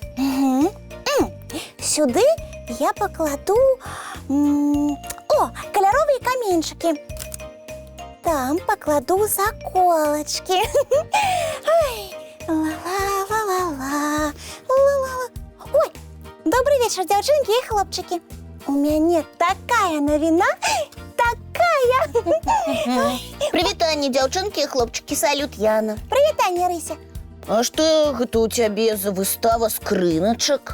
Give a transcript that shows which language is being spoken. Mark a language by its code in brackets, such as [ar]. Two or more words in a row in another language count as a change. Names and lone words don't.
[be] Сюды я пакладу каляровыя каменьчыкі. Там пакладу заколачкі. Ла-ла-ла-ла-ла. Ой, [ru] добрый вечер, [be] дзяўчынкі і хлопчыкі. У мяне такая навіна, такая. Прывітанне, дзяўчынкі і хлопчыкі, салют, Яна. Прывітанне, Рыся. А што гэта ў цябе за выстава скрыначак?